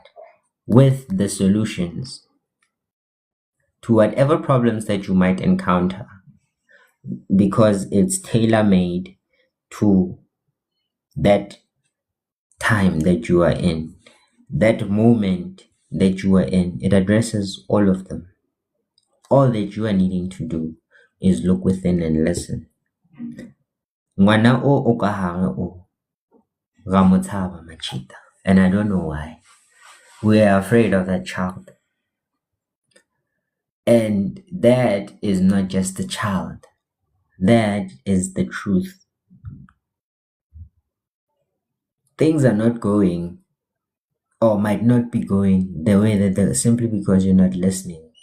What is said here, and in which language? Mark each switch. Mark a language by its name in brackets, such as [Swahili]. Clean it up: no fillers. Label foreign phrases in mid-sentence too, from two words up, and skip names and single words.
[English] With the solutions to whatever problems that you might encounter, because it's tailor-made to that time that you are in, that moment that you are in. It addresses all of them. All that you are needing to do is look within and listen. [Tswana] Ngwana o ka hare o, ra mo tshaba machita, [English] and I don't know why. We are afraid of that child. And that is not just the child. That is the truth. Things are not going, or might not be going the way that they're, simply because you're not listening.